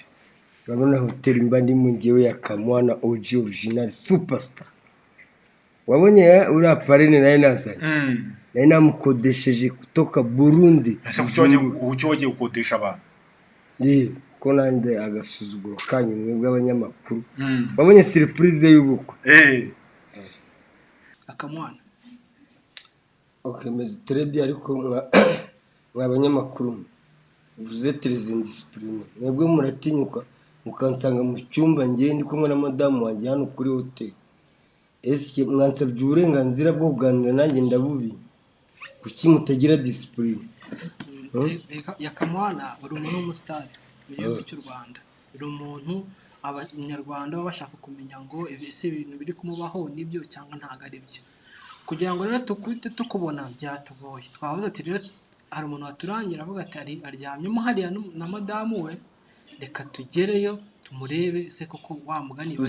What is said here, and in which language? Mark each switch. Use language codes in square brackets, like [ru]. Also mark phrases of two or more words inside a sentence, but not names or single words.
[rw] urabona hoteli mbani mu ngewe yakamwana OG original superstar wabonye uri aparene naye nazanye naye namukodesheje kutoka Burundi ese ucyo wagiye ukodesha abantu ko nande agasuzuguro kanyu mwebwe abanyamakuru wabonye surprise y'ubukwe akamwana okay meze [fr] très bien [rw] ariko abanyamakuru [fr] vous êtes les indisciplinés [rw] mwebwe muratinyuka mukansanga mu cyumba ngiye ndi kumwe na madamu wanjye hano kuri hotel ese mwansabye uburenganzira bwo kuganira nanjye ndabubi kuki mutagira discipline yakamwana uri umuntu w'umusitari mu gihugu cy'u Rwanda uri umuntu abanyarwanda baba bashaka kumenya ngo ese ibintu biri kumubaho nibyo cyangwa ntago ari byo kugira ngo rero tukubona byatugoye twavuze ati rero hari umuntu waturangira avuga ati aryamyemo hariya na madamu we reka tugereyo tumurebe ese koko wamugani bari